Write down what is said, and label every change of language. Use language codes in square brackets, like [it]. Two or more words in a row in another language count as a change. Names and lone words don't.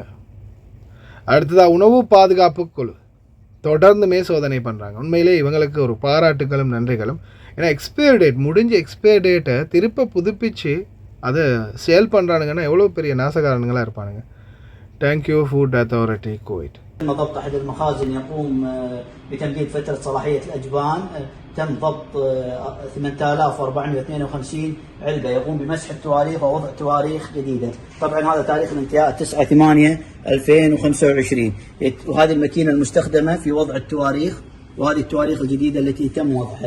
[ta] அடுத்ததாக உணவு பாதுகாப்பு குழு தொடர்ந்துமே சோதனை பண்ணுறாங்க. உண்மையிலே இவங்களுக்கு ஒரு பாராட்டுகளும் நன்றிகளும். ஏன்னா முடிஞ்ச [en] expire date [ta] திருப்ப புதுப்பிச்சு அதை சேல் பண்ணுறானுங்கன்னா எவ்வளோ பெரிய நாசகாரனுங்களாக இருப்பானுங்க. [en] Thank you Food Authority Kuwait. [ar] ضبط أحد المخازن يقوم بتمديد فترة صلاحية الأجبان. تم ضبط 8452 علبة. يقوم بمسح التواريخ ووضع تواريخ جديدة. طبعا هذا تاريخ الانتهاء 9/8/2025. وهذه الماكينة المستخدمة في وضع التواريخ، وهذه التواريخ الجديدة التي تم وضعها.